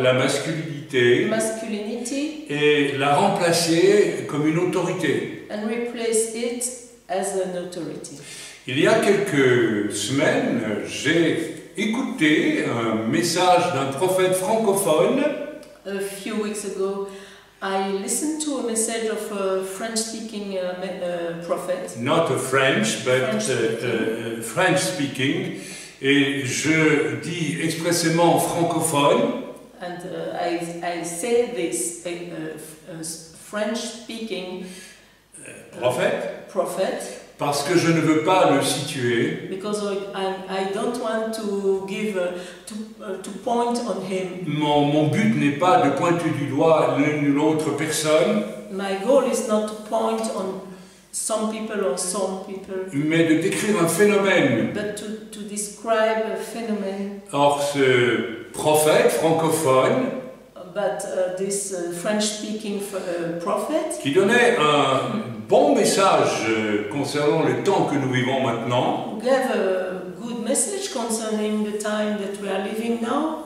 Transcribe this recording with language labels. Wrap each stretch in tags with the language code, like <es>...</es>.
<fr>la masculinité et la remplacer comme une autorité.</fr> <en>And replace it as an authority.</en> <fr>Il y a quelques semaines, j'ai écouté un message d'un prophète francophone.</fr> <en>A few weeks ago, I listened to a message of a French-speaking prophet. Not a French, but French-speaking.</en> <fr>Et je dis expressément francophone.</fr> <en>And I say this, French-speaking prophet.</en> <fr>Parce que je ne veux pas le situer.</fr> <en>Because I don't want to give to point on him.</en> <fr>Mon but n'est pas de pointer du doigt l'une ou l'autre personne.</fr> <en>My goal is not to point on some people or some people.</en> <fr>Mais de décrire un phénomène.</fr> <en>But to describe a phenomenon.</en> <fr>Or ce prophète francophone.</fr> <en>But this French-speaking prophet.</en> <fr>Qui donnait un bon message concernant le temps que nous vivons maintenant.</fr> <en>Gave a good message concerning the time that we are living now.</en>